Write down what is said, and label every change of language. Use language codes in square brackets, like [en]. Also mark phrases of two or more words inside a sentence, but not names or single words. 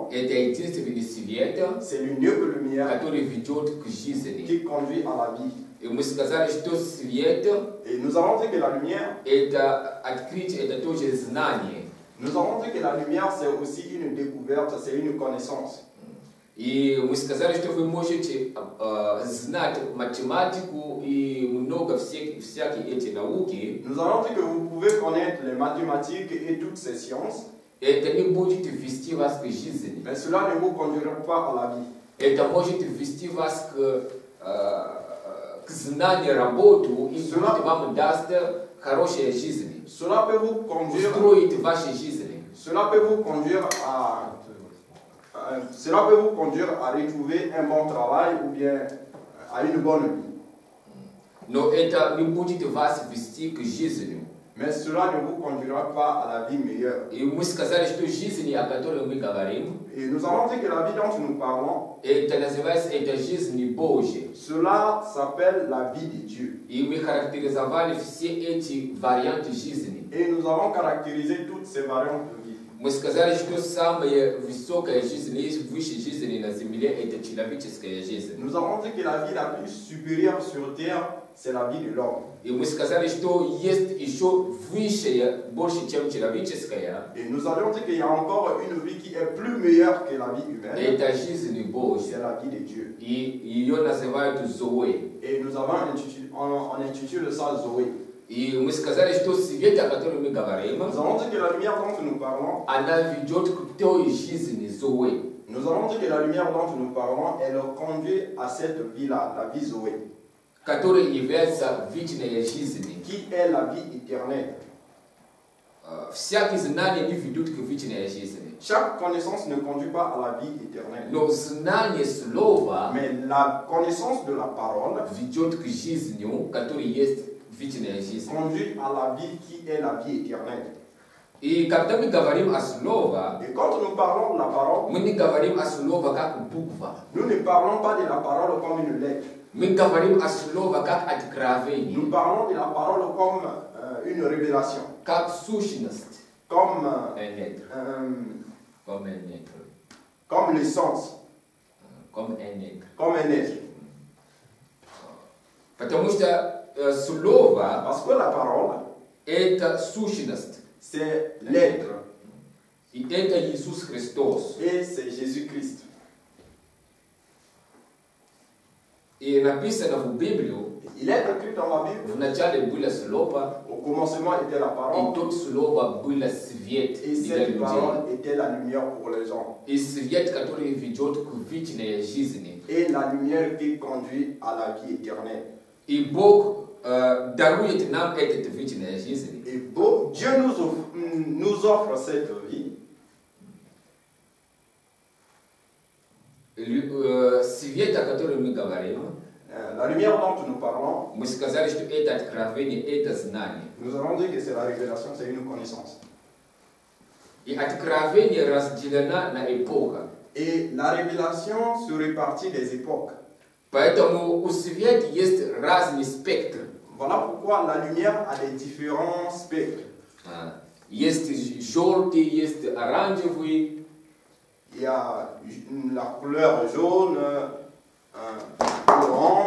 [fr] C'est l'une de lumière qui conduit à la vie. Et nous avons dit que la lumière, nous avons dit que la lumière c'est aussi une découverte, c'est une connaissance. [ru] И мы сказали, что вы можете знать математику и много всякие эти науки. [fr] Nous allons dire que vous pouvez connaître les mathématiques et toutes ces sciences, [ru] Это не будет вести вас к жизни. [fr] mais cela ne vous conduira pas à la vie. [ru] Это может ввести вас к знанию работу и вам даст хорошая жизнь. [fr] Cela peut vous conduire, [ru] Устроить вашу жизнь. [fr] cela peut vous conduire à retrouver un bon travail ou bien à une bonne vie. [ru] Но это не будет вас вести к жизни. [fr] Mais cela ne vous conduira pas à la vie meilleure. [ru] И мы сказали, что жизнь, о которой мы говорим, [fr] Et nous avons dit que la vie dont nous parlons, [ru] это называется это жизнь Божья. [fr] cela s'appelle la vie de Dieu. [ru] И мы характеризовали все эти варианты жизни. [fr] Et nous avons caractérisé toutes ces variantes de vie. [ru] Мы сказали, что самая высокая жизнь, есть высшая жизнь на земле, это человеческая жизнь. [fr] Nous avons dit que la vie la plus supérieure sur terre, c'est la vie de l'homme. [ru] И мы сказали, что есть еще высшая, больше, чем человеческая. [fr] Et nous avions dit qu'il y a encore une vie qui est plus meilleure que la vie humaine. [ru] Это жизнь [fr] C'est [ru] Божья. [fr] la vie de Dieu. [ru] И ее называют Зоэ. [fr] Et nous avons on intitule ça Zoé. [ru] И мы сказали, что свет, о котором мы говорим, [fr] Nous avons dit que la lumière dont nous parlons, [ru] она ведет к той жизни Зоэ. [fr] nous avons dit que la lumière dont nous parlons, elle conduit à cette vie-là, la vie Zoé, [ru] Которая является вечной жизнью. [fr] qui est la vie éternelle. [ru] Всякие знания не ведут к вечной жизни. [fr] Chaque connaissance ne conduit pas à la vie éternelle. [ru] Но знание слова [fr] Mais la connaissance de la parole [ru] ведет к жизни, которая есть вечная жизнь. [fr] conduit à la vie qui est la vie éternelle. [ru] И когда мы говорим о слове, [fr] Et quand nous parlons de la parole, [ru] мы не говорим о слове как буква. [fr] nous ne parlons pas de la parole comme une lettre. [ru] Мы говорим о слове как откровение, [fr] Nous parlons de la parole comme une révélation, [ru] как сущность. [fr] comme, Comme un être. comme l'essence, Comme un être. comme un être. [ru] Потому что слово [fr] Parce que la parole, [ru] это сущность. [fr] c'est l'être [ru] И это Иисус Христос. [fr] et c'est Jésus-Christ. [ru] И написано в Библию, [fr] Il est écrit dans la Bible, [ru] вначале было слово, [fr] au commencement était la [ru] и [fr] parole, [ru] тот слово было свет [fr] et [ru] для [fr] cette [ru] людей. [fr] parole était la lumière pour les gens. [ru] И свет, который ведет к вечной жизни. [fr] Et la lumière qui conduit à la vie éternelle. [ru] И Бог дарует нам эту вечную жизнь. [fr] Et Dieu nous offre cette vie. [ru] Свет, о котором мы говорим, [fr] La lumière dont nous parlons, [ru] мы сказали, что это откровение, это знание. [fr] nous avons dit que c'est la révélation, c'est une connaissance. [ru] И откровение разделено на эпоху. [fr] Et la révélation se répartit des époques. [ru] Поэтому у света есть разный спектр. [fr] Voilà pourquoi la lumière a des différents spectres. [ru] Есть желтый, есть оранжевый. [fr] Il y a la couleur jaune, orange.